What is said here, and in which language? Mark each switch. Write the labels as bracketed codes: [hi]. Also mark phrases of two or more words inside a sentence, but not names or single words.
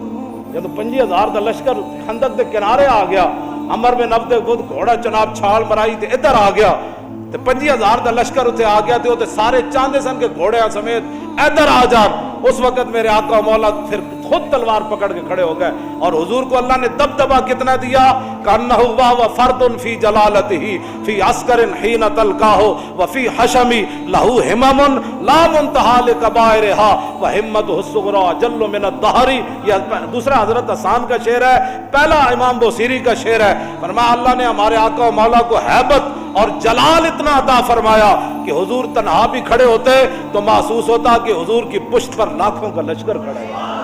[pa] جب 50,000 دا لشکر خندق دے کنارے آ گیا, عمر بن عبد ود گھوڑا چناب چھال مرائی تے ادھر آ گیا, تے 50,000 دا لشکر اتنے آ گیا تے سارے چاندے سن کے گھوڑے سمیت ادھر آ جا. [ur] اس وقت میرے آقا مولا پھر خود تلوار پکڑ کے کھڑے ہو گئے, اور حضور کو اللہ نے دبدبا کتنا دیا, [ar] کانہ و فرد فی جلالتہ فی عسکر حین تلقاہ وفی حشم لہو ہمم لا منتہا لکبائرہا وہمتہ الصغری جل من الدہر. [ur] یہ دوسرا حضرت حسان کا شعر ہے, پہلا امام بوصیری کا شعر ہے. فرمایا اللہ نے ہمارے آقا و مولا کو ہیبت اور جلال اتنا عطا فرمایا کہ حضور تنہا بھی کھڑے ہوتے تو محسوس ہوتا کہ حضور کی پشت پر لاکھوں کا لشکر کھڑا ہے.